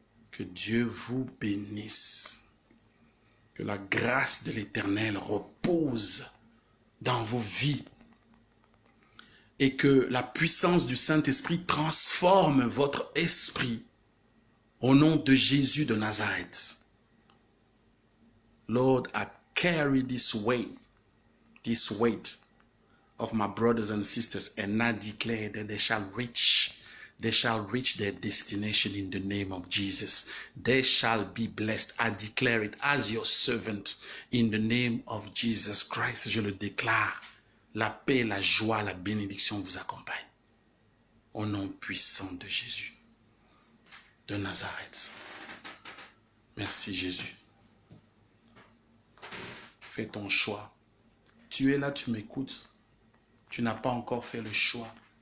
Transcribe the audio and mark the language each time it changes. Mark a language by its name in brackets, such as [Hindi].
[French] Que Dieu vous bénisse. Que la grâce de l'Éternel repose dans vos vies et que la puissance du Saint-Esprit transforme votre esprit au nom de Jésus de Nazareth. [English] Lord, I carry this weight of my brothers and sisters, and I declare that they shall reach their destination in the name of Jesus. They shall be blessed. I declare it as your servant in the name of Jesus Christ. [French] Je le déclare. La paix, la joie, la bénédiction vous accompagne. Au nom puissant de Jésus de Nazareth. Merci Jésus. Fais ton choix. Tu es là, tu m'écoutes. Tu n'as pas encore fait le choix.